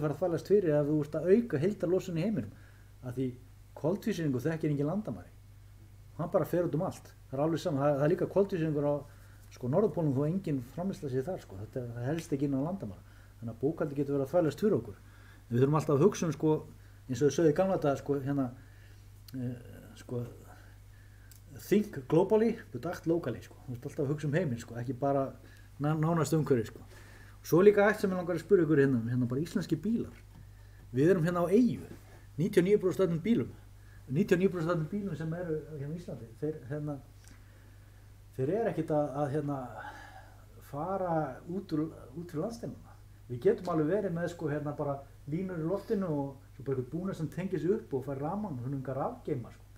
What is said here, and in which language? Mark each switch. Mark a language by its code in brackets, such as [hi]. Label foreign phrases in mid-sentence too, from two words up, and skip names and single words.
[is] farið að þvælast fyrir ef þú ert að auka heildarlosun í heiminum af því koltvísýringur þekkir engin landamæri hann bara fer út allt það er alveg saman, það er líka koltvísýringur á sko Norðurpólnum þó engin framleiðsla sé þar sko það helst ekki inn á landamæri þannig að bókhaldið getur verið að þvælast fyrir okkur en við þurfum alltaf að hugsa sko eins og þau sögðu í gamla daga sko hérna sko [en] think globally but act locally [is] sko þú veist alltaf að hugsa heiminn sko ekki bara nánast umhverfi sko svo líka eitt sem ég langar að spyrja ykkur hérna bara íslenski bílar við erum hérna á eyju 99% af bílum 99% af bílum sem eru hérna í Íslandi þeir eru ekkert að hérna fara út fyrir landsteinana við getum alveg verið með sko hérna bara línur í loftinu og svo bara eitthvað búnað sem tengir sig upp og fær rafmagn og svona rafgeima sko.